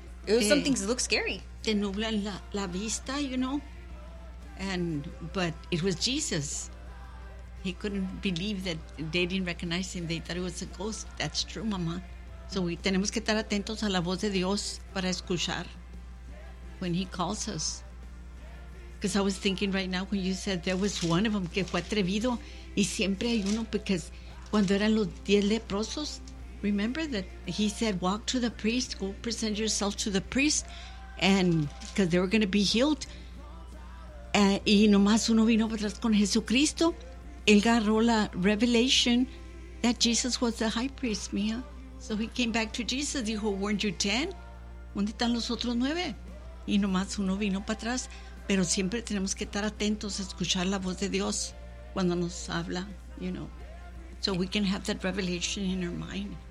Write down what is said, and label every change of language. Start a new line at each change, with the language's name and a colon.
English: It was something that looked scary.
Spanish: Te nubla la vista,
English: you know. But it was Jesus. He couldn't believe that they didn't recognize him. They thought it was a ghost. That's true, mama. So we
Spanish: tenemos que estar atentos a la voz de Dios para escuchar
English: when he calls us. Because I was thinking right now when you said there was one of them
Spanish: que fue atrevido. Y siempre hay uno,
English: because
Spanish: cuando eran los 10 leprosos,
English: remember that he said, walk to the priest, go present yourself to the priest, and because they were going to be healed.
Spanish: Y nomás uno vino para atrás con Jesucristo. Él agarró la
English: revelation that Jesus was the high priest,
Spanish: mija.
English: So he came back to Jesus,
Spanish: dijo,
English: weren't you 10?
Spanish: ¿Dónde están los otros 9? Y nomás uno vino para atrás. Pero siempre tenemos que estar atentos a escuchar la voz de Dios cuando nos habla,
English: you know. So we can have that revelation in our mind.